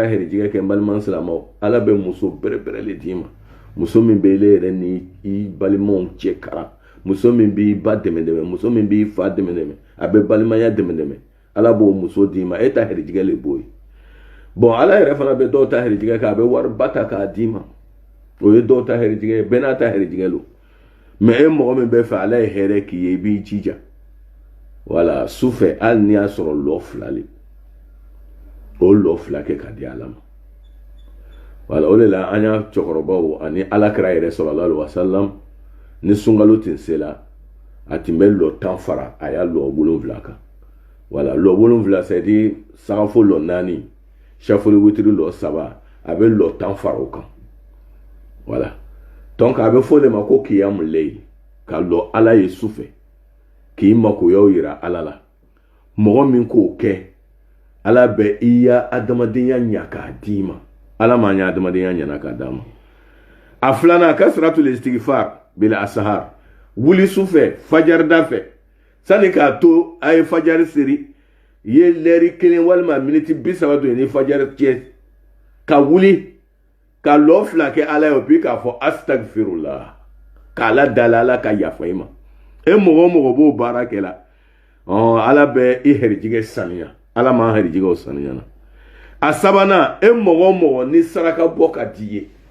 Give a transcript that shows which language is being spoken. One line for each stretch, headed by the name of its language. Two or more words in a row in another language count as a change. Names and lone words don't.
Bambara: hɛrijigɛ kɛ balima silamɛw ala bɛ muso bɛrɛbɛrɛ le d'i ma muso min bɛ ele yɛrɛ ni i balimaw cɛ kara muso min b'i ba dɛmɛ muso min b'i fa dɛmɛ a bɛ balimaya dɛmɛ ala b'o muso d'i ma e ta hɛrijigɛ le b'o ye bon ala yɛrɛ fana bɛ dɔw ta hɛrijigɛ kɛ a bɛ wari ba ta k'a d'i ma o ye dɔw ta hɛrijigɛ ye bɛɛ n'a ta hɛrijigɛ lo mais e mɔgɔ min bɛ fɛ ala ye hɛrɛ k'i ye i b'i jija wala sufɛ hali n'i y'a sɔrɔ lɔ 2 le o lɔ 2 kɛ ka di ala ma wala o de la an y'a cɛkɔrɔbaw ani alakira yɛrɛ
Arabic: صلى الله عليه وسلم
Bambara: ni sunkalo tun sela a tun bɛ lɔ 10 fara a y'a lɔ 7 kan wala lɔ 7
French: c'est à dire
Bambara: sagafo lɔ 4 shafuri witiri lɔ 3 a bɛ lɔ 10 fara o kan wala donc a bɛ fɔ de ma ko kiyamu leyi ka lɔ ala ye sufɛ k'i makoyaw yira ala la mɔgɔ min k'o kɛ ala bɛ i ya adamadenya ɲa k'a d'i ma ala ma ɲa adamadenya ɲana k'a d'a ma a filanan
Arabic: كثرة الاستغفار بالأسحار
Bambara: wuli sufɛ fajarida fɛ sani k'a to a ye fajari siri ye lɛri 1 walima miniti 30 don ni fajari cɛ ka wuli ka lɔ 2 kɛ ala ye puis k'a fɔ astagfirullah k'ala dala ala ka yafa i ma e mɔgɔ b'o baara kɛ la ala bɛ i hɛrijigɛ saniya ala m'an hɛrijigɛw saniya na a sabanan e mɔgɔ ni saraka bɔ ka di ye